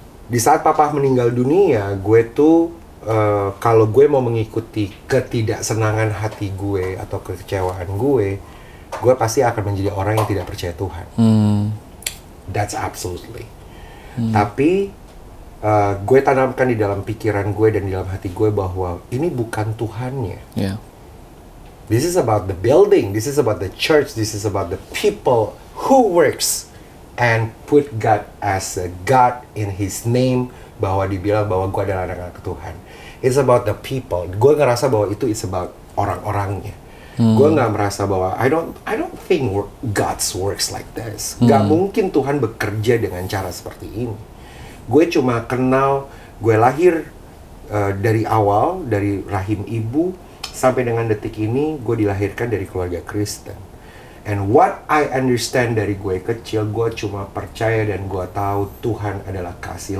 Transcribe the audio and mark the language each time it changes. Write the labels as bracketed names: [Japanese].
[Indonesian] Di saat papa meninggal dunia, gue tuh kalau gue mau mengikuti ketidaksenangan hati gue atau kekecewaan gue pasti akan menjadi orang yang tidak percaya Tuhan. [English] That's absolutely. [Indonesian] Tapi gue tanamkan di dalam pikiran gue dan di dalam hati gue bahwa ini bukan Tuhannya. Yeah. [English] This is about the building, this is about the church, this is about the people who works and put God as a God in His name, [Indonesian] bahwa dibilang bahwa gue adalah anak-anak Tuhan. [English] It's about the people. [Indonesian] Gue ngerasa bahwa itu [English] is about [Indonesian] orang-orangnya. Gue nggak merasa bahwa [English] I don't think God's works like this. [Indonesian] Gak mungkin Tuhan bekerja dengan cara seperti ini. Gue cuma kenal, gue lahir dari awal, dari rahim ibu, sampai dengan detik ini, gue dilahirkan dari keluarga Kristen. [English] And what I understand [Indonesian] dari gue kecil, gue cuma percaya dan gue tahu Tuhan adalah kasih.